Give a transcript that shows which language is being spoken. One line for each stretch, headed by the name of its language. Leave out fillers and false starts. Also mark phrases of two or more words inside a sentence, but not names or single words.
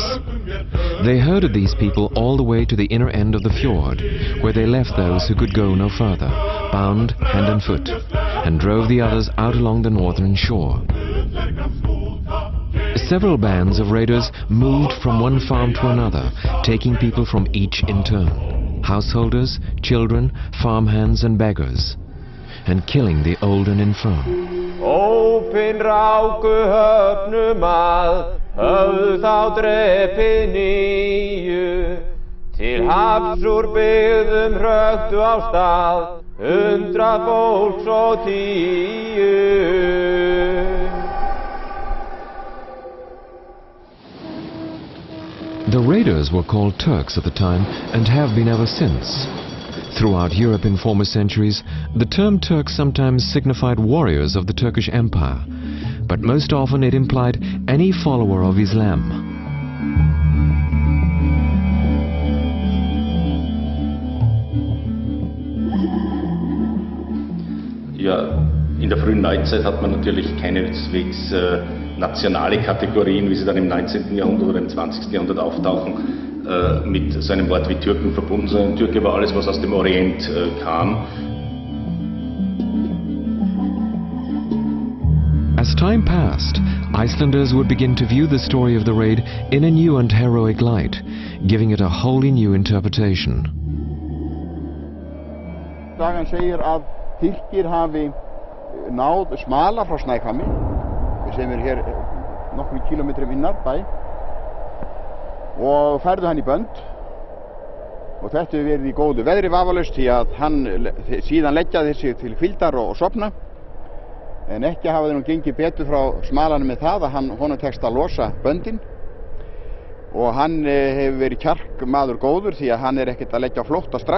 English: They herded these people all the way to the inner end of the fjord, where they left those who could go no further, bound hand and foot, and drove the others out along the northern shore. Several bands of raiders moved from one farm to another, taking people from each in turn, householders, children, farmhands and beggars, and killing the old and infirm.
Icelandic: Ópin ráku höfnum að, höfðu þá drepið 9, til hafs úr byggðum hröktu á stað, 100 fólks og 10.
English: The raiders were called Turks at the time and have been ever since. Throughout Europe in former centuries, the term Turk sometimes signified warriors of the Turkish Empire, but most often it implied any follower of Islam.
German: Ja, in der frühen Neuzeit hat man natürlich keineswegs nationale Kategorien, wie sie dann im 19. Jahrhundert oder im 20. Jahrhundert auftauchen, mit so einem Wort wie Türken verbunden, sondern Türke war alles, was aus dem Orient kam.
English: As time passed, Icelanders would begin to view the story of the raid in a new and heroic light, giving it a wholly new interpretation.
Icelandic: Sagan segir að Tyrkir hafi náð smala frá Snæhvammi, sem hér nokkrum kilometrum innar bæ, og færðu hann í bönd, og þetta hefur verið í góðu veðri vafalaust því að hann síðan leggjaði sig til hvíldar og sofna, en ekki hafa þeir nú gengið betur frá smalanum með það að honum tekst að losa böndin, og hann hefur verið kjarkmaður góður því að hann ekkert að leggja á flótta strax.